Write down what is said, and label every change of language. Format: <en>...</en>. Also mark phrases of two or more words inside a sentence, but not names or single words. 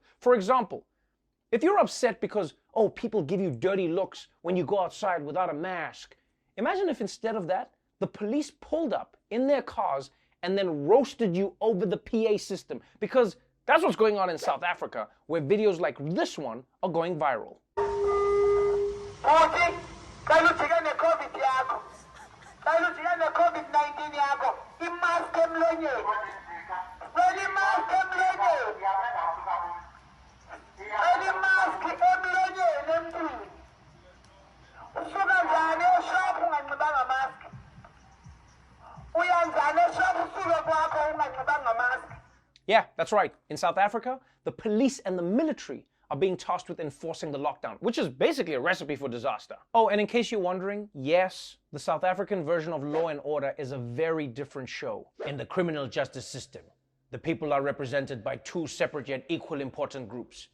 <en>For example, if you're upset because, oh, people give you dirty looks when you go outside without a mask, imagine if instead of that, the police pulled up in their cars and then roasted you over the PA system. Because that's what's going on in South Africa, where videos like this one are going viral.</en> <xh>COVID-19 yako imask emlonyeni wena imask emlonyeni wena imask emlonyeni emntwini usuka njani eshop unganxibanga mask uyanjani eshop usuke kwakho unganxibanga mask.</xh> <en>Yeah, that's right. In South Africa, the police and the military are being tasked with enforcing the lockdown, which is basically a recipe for disaster. Oh, and in case you're wondering, yes, the South African version of Law and Order is a very different show. In the criminal justice system, the people are represented by two separate yet equal important groups.</en>